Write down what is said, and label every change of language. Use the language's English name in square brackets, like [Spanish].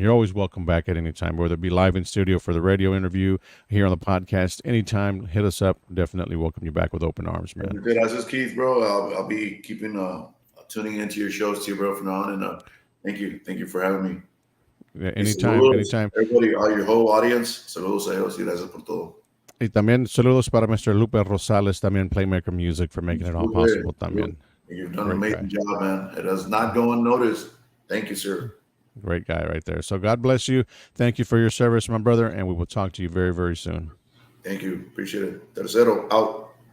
[English] You're always welcome back at any time, whether it be live in studio for the radio interview, here on the podcast, anytime. Hit us up. Definitely welcome you back with open arms, man. [Spanish] Gracias, Keith, bro. [English] I'll be keeping tuning into your shows too, bro, from now on. And thank you for having me. Yeah, anytime. Everybody, all your whole audience, [Spanish] saludos a ellos y gracias por todo. Y también saludos para Mr. Lupe Rosales, también Playmaker Music, [English] for making it all possible. [Spanish] También. [English] You've done an amazing job, man. It does not go unnoticed. Thank you, sir. Great guy right there. So God bless you. Thank you for your service, my brother, and we will talk to you very, very soon. Thank you. Appreciate it. 3zero out.